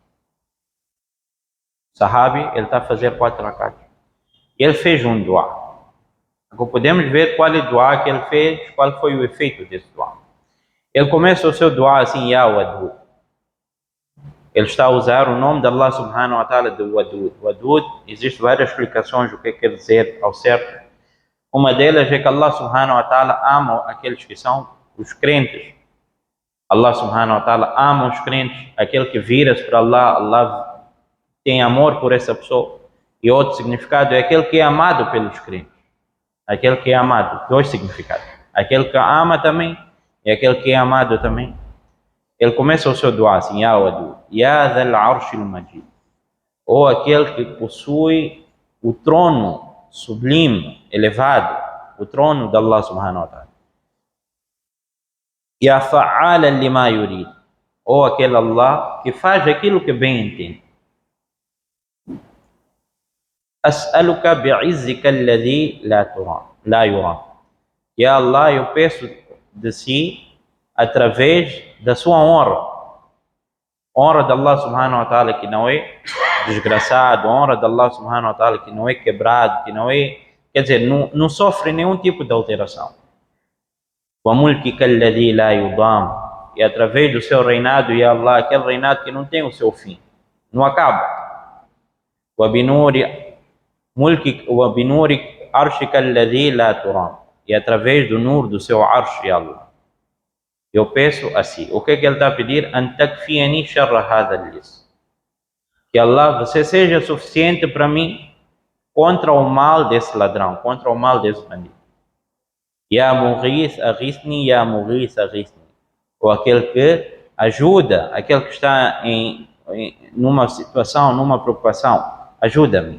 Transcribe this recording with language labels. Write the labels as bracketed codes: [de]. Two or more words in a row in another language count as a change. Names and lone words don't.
[pt] Sahabi, ele está a fazer 4 rakats. Ele fez um dua. Agora podemos ver qual é o dua que ele fez, qual foi o efeito desse dua. Ele começa o seu dua assim, [ar] يا ودود. [pt] Ele está a usar o nome de [ar] الله سبحانه وتعالى [pt] de Wadud. Wadud, existem várias explicações do que quer dizer ao certo. Uma delas é que [ar] الله سبحانه وتعالى [pt] ama aqueles que são os crentes. [ar] الله سبحانه وتعالى [pt] ama os crentes, aquele que vira-se para Allah, Allah tem amor por essa pessoa. E outro significado é aquele que é amado pelos crentes. Aquele que é amado, 2 significados. Aquele que ama também e aquele que é amado também. Ele começa o seu dua assim, [ar] يا ودود، يا ذا العرش المجيد, [pt] ou aquele que possui o trono sublime, elevado, o trono de [ar] الله سبحانه وتعالى. يا فعالا لما يريد, [pt] ou aquele Allah que faz aquilo que bem entende. [ar] أسألك بعزك الذي لا يرام. يا الله, [pt] eu peço de si através da sua honra de [ar] الله سبحانه وتعالى [pt] que não é desgraçado, honra de [ar] الله سبحانه وتعالى [pt] que não é quebrado, que não é, quer dizer, não sofre nenhum tipo de alteração. [ar] وملكك الذي لا يضام, [pt] e através do seu reinado, [ar] يا الله, [pt] aquele reinado que não tem o seu fim, não acaba. [ar] وبنور عرشك الذي لا ترام, [pt] e através do nur do seu arsh, [ar] يا الله. [pt] Eu peço assim, o que ele está a pedir? [ar] أن تكفيني شر هذا اللص. [pt] Que Allah, você seja suficiente para mim contra o mal desse ladrão, contra o mal desse bandido. [ar] يا مغيث أغثني، يا مغيث أغثني. [pt] Ou aquele que ajuda, aquele que está numa situação, numa preocupação, ajuda-me.